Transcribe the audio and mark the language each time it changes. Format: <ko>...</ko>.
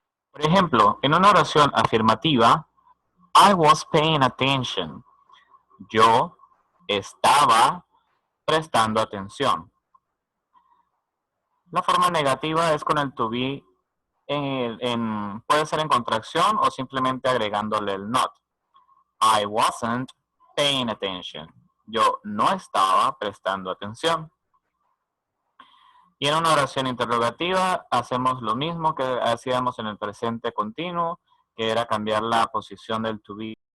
<es>Por ejemplo, en una oración afirmativa,</es> <en>I was paying attention.</en> <es>Yo estaba prestando atención. La forma negativa es con el to be, puede ser en contracción o simplemente agregándole el not.</es> <en>I wasn't paying attention.</en> <es>Yo no estaba prestando atención. Y en una oración interrogativa hacemos lo mismo que hacíamos en el presente continuo, que era cambiar la posición del to be.</es>